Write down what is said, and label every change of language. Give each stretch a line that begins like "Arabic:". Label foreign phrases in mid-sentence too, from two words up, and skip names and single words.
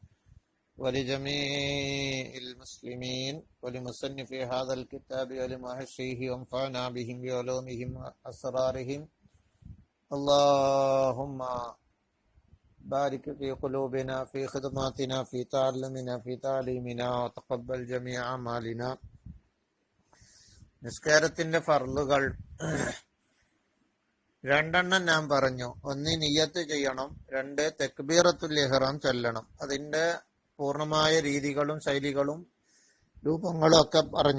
Arabic: ولجميع المسلمين ولمصنف هذا الكتاب ولمحشيه وانفعنا بهم بعلومهم وأسرارهم اللهم بارك في قلوبنا في خدماتنا في تعلمنا في تعليمنا وتقبل جميع أعمالنا.
Malayalam: നിസ്കാരത്തിന്റെ ഫർളുകൾ രണ്ടെണ്ണം ഞാൻ പറഞ്ഞു. ഒന്ന് നിയ്യത്ത് ചെയ്യണം, രണ്ട്
Arabic: تكبيرة الإحرام
Malayalam: ചൊല്ലണം. അതിന്റെ പൂർണ്ണമായ രീതികളും ശൈലികളും രൂപങ്ങളും ഒക്കെ പറഞ്ഞു.